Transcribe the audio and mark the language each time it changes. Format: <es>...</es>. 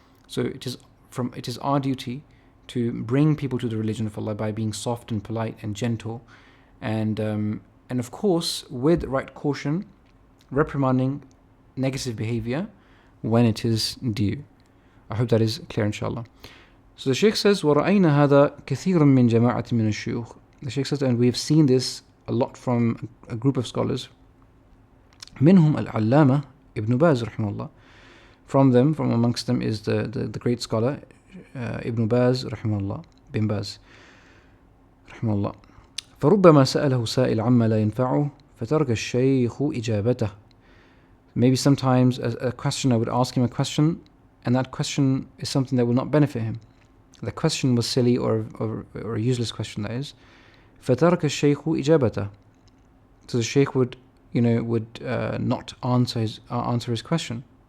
<en>So it is our duty to bring people to the religion of Allah by being soft and polite and gentle, and of course with right caution, reprimanding negative behavior when it is due. I hope that is clear, inshallah. So the Shaykh says,</en> <ar>وَرَأَيْنَا هَذَا كَثِيرًا مِنْ جَمَاعَةٍ مِنَ الشُّيُوخِ.</ar> <en>The Shaykh says, and we have seen this a lot from a group of scholars.</en> <ar>منهم العلامة ابن باز رحمه الله.</ar> <en>From amongst them is the great scholar Ibn Baz رحمه الله, bin Baz رحمه الله.</en> <ar>فربما سأله سائل عما لا ينفعه فترك الشيخ إجابته.</ar> <en>Maybe sometimes a questioner would ask him a question, and that question is something that will not benefit him. The question was silly or a useless question, that is.</en> <ar>فَتَرَكَ الشَّيْخُ إِجَابَتَهُ.</ar> <en>So the Shaykh would not answer his question.</en>